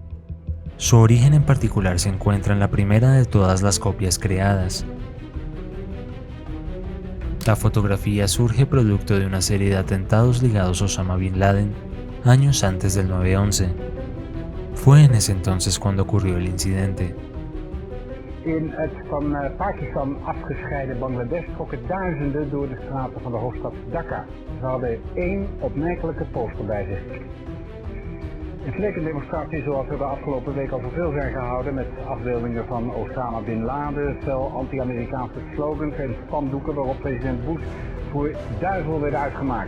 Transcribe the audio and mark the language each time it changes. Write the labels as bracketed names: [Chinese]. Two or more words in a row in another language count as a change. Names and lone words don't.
[Spanish] Su origen en particular se encuentra en la primera de todas las copias creadas. La fotografía surge producto de una serie de atentados ligados a Osama Bin Laden años antes del 9/11. Fue en ese entonces cuando ocurrió el incidente. [Dutch] In het van Pakistan afgescheiden Bangladesh trokken duizenden door de straten van de hoofdstad Dhaka. Ze hadden één opmerkelijke poster bij zich. Het leek een demonstratie zoals er de afgelopen week al zoveel zijn gehouden, met afbeeldingen van Osama Bin Laden, fel anti-Amerikaanse slogans en spandoeken waarop president Bush voor duivel werd uitgemaakt.